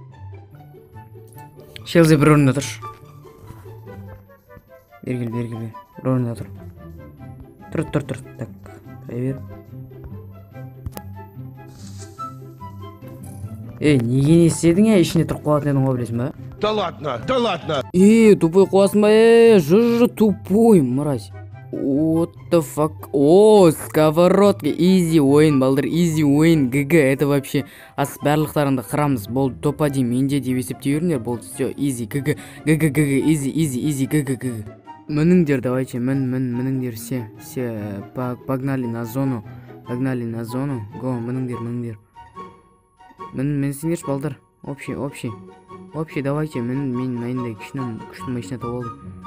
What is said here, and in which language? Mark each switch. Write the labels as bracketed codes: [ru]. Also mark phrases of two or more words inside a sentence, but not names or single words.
[kk] Шелзи бір орында тұршы. Бергіл, бір орында тұр. [ru] Тұр. Так, проверь. [kk] Неге не істедің, ішіне тұрып қалатын едің ғой, білесің ба? [ru] Да ладно. [kk] Тупой қуасың ба? Жы, [ru] тупой, мразь. [en] What the fuck? [kk] Сковородка, easy ойын, балдар, easy ойын, ГГ, [ru] это вообще [kk] ас барлықтарыңды қырамыз, болды, топ-1 менде деп есептей беріңдер, болды, все, [en] easy, GG, easy, GG. [kk] Мініңдер, давайте, мініңдер, [ru] все, погнали на зону, го, [kk] мініңдер. Мен сендерші балдар, [ru] общий, давайте, [kk] мен мәйінде күшті машина тауып алдым.